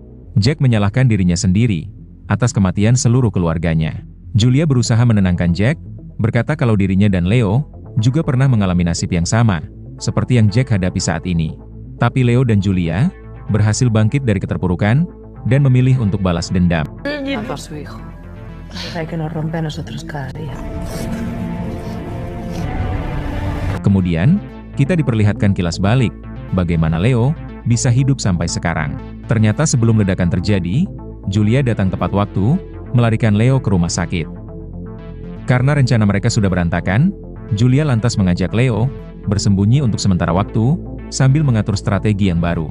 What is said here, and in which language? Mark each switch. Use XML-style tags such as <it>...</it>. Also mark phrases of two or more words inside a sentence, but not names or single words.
<id>Jack menyalahkan dirinya sendiri atas kematian seluruh keluarganya. Julia berusaha menenangkan Jack, berkata kalau dirinya dan Leo juga pernah mengalami nasib yang sama, seperti yang Jack hadapi saat ini. Tapi Leo dan Julia berhasil bangkit dari keterpurukan dan memilih untuk balas dendam.</id> <es>Por su hijo. Hay que nos rompe a nosotros cada día.</es> <id>Kemudian, kita diperlihatkan kilas balik, bagaimana Leo bisa hidup sampai sekarang. Ternyata sebelum ledakan terjadi, Julia datang tepat waktu, melarikan Leo ke rumah sakit. Karena rencana mereka sudah berantakan, Julia lantas mengajak Leo bersembunyi untuk sementara waktu, sambil mengatur strategi yang baru.</id>